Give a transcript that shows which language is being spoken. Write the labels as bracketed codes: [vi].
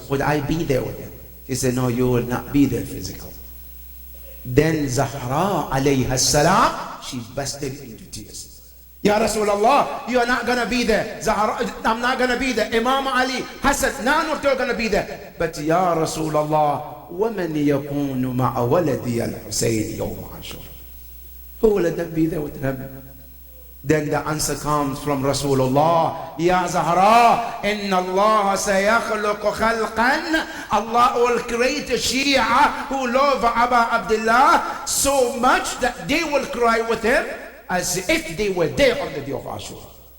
[en] Would I be there with him? He said, no, you will not be there physically. Then Zahra alayha salam, she busted into tears. Ya Rasulullah, you are not going to be there. Zahra, I'm not going to be there. Imam Ali, Hassan, none of them are going to be there. But Ya Rasulullah, [ar] وَمَنْ يَكُونُ مَعَ وَلَدِيَ الْحُسَيْنِ يَوْمَ عَاشُورَ. [en] Who will let them be there with him? Then the answer comes from Rasulullah, Ya Zahra, [ar] inna Allah sayakhluqu khalqan. [en] Allah will create a Shia who love Abu Abdullah so much that they will cry with him as if they were there on the day of Ashura.